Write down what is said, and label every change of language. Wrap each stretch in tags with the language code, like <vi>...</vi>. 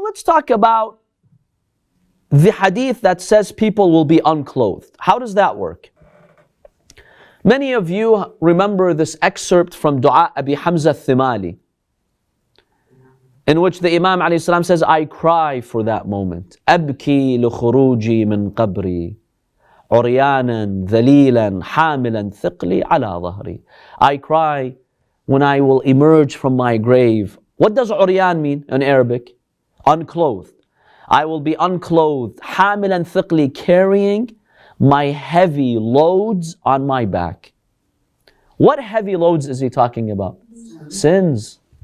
<en>talk about the hadith that says people will be unclothed. How does that work? Many of you remember this excerpt from Dua Abu Hamza Thumali, in which the Imam ﷺ says, I cry for that moment.</en> <ar>أبكي لخروجي من قبري عريانا ذليلا حاملا ثقلي على ظهري.</ar> <en>I cry when I will emerge from my grave. What does عريان mean in Arabic? Unclothed. I will be unclothed,</en> <ar>حاملا ثقلي,</ar> <en>carrying my heavy loads on my back. What heavy loads is he talking about? Sins.</en>